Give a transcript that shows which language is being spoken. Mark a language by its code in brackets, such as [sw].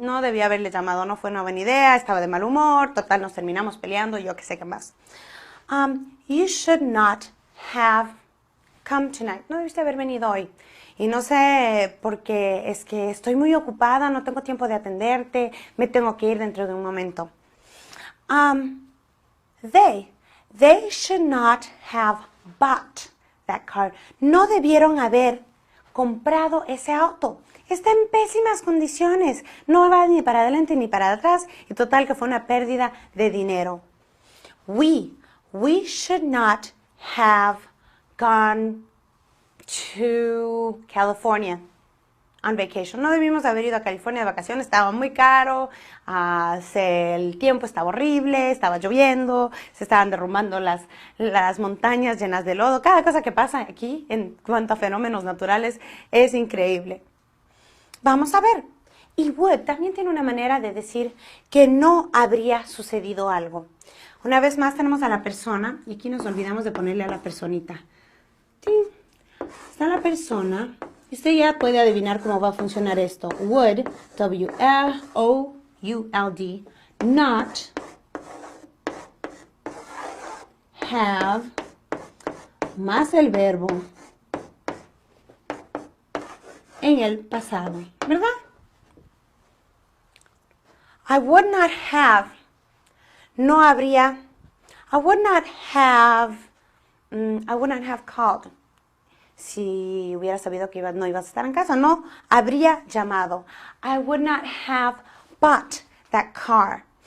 [es] No debía haberle llamado, no fue una buena idea, estaba de mal humor, total nos terminamos peleando, yo qué sé qué más. [en] You should not have come tonight. [es] No debiste haber venido hoy. Y no sé, porque es que estoy muy ocupada, no tengo tiempo de atenderte, me tengo que ir dentro de un momento. [en] They should not have bought that car. [es] No debieron haber comprado ese auto. Está en pésimas condiciones. No va ni para adelante ni para atrás. Y total que fue una pérdida de dinero. [en] We should not have gone to California on vacation. [es] No debimos haber ido a California de vacaciones, estaba muy caro, el tiempo estaba horrible, estaba lloviendo, se estaban derrumbando las montañas llenas de lodo. Cada cosa que pasa aquí en cuanto a fenómenos naturales es increíble. Vamos a ver. Y would también tiene una manera de decir que no habría sucedido algo. Una vez más tenemos a la persona, y aquí nos olvidamos de ponerle a la personita. ¡Ting! Está la persona, y usted ya puede adivinar cómo va a funcionar esto. [en] Would, W-O-U-L-D, not have, [es] más el verbo en el pasado, ¿verdad? [en] I would not have, [es] no habría, [en] I would not have called. [es] Si hubiera sabido que no ibas a estar en casa, no habría llamado. [en] I would not have bought that car.